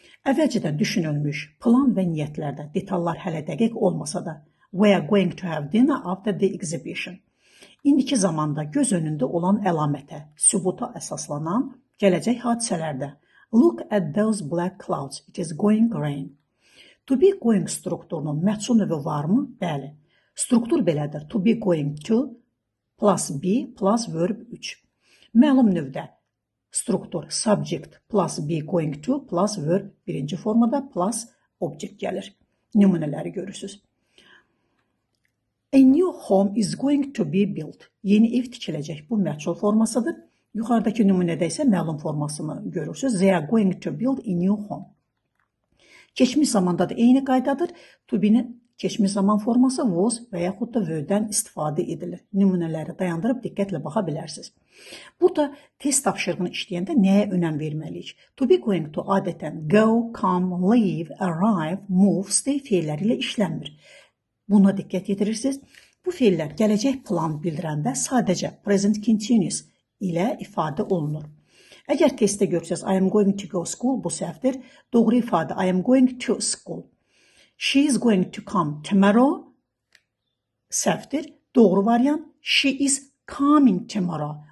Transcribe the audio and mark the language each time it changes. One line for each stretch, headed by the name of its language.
Azerbaijani: Əvvəlcədən düşünülmüş plan və niyyətlərdə detallar hələ dəqiq olmasa da
English: we are going to have dinner after the exhibition.
Azerbaijani: İndiki zamanda göz önündə olan əlamətə, sübuta əsaslanan gələcək hadisələrdə
English: look at those black clouds, it is going rain. To be going
Azerbaijani: strukturunun məhsul növü varmı? Bəli. Struktur belədir.
English: To be going to plus be plus verb 3.
Azerbaijani: Məlum növdə struktur
English: subject plus be going to plus verb
Azerbaijani: birinci formada
English: plus object gəlir.
Azerbaijani: Nümunələri görürsünüz.
English: A new home is going to be built.
Azerbaijani: Yeni ev tikiləcək. Bu məhsul formasıdır. Yuxarıdakı nümunədə isə məlum formasını görürsünüz.
English: They are going to build a new home.
Azerbaijani: Keçmiş zamanda da eyni qaydadır. To be-nin keçmiş zaman forması was və yaxud da were-dən istifadə edilir. Nümunələri dayandırıb diqqətlə baxa bilərsiniz. Burada test tapşırığını işləyəndə nəyə önəm verməliyik?
English: To be going to adətən go, come, leave, arrive, move, stay
Azerbaijani: feilləri ilə işlənmir. Buna diqqət yetirirsiniz. Bu feillər gələcək plan bildirəndə sadəcə present continuous ilə ifadə olunur. Əgər testdə görsəz
English: I am going to go school
Azerbaijani: bu səhvdir. Doğru ifadə
English: I am going to school. She is going to come tomorrow
Azerbaijani: səhvdir. Doğru variant
English: she is coming tomorrow.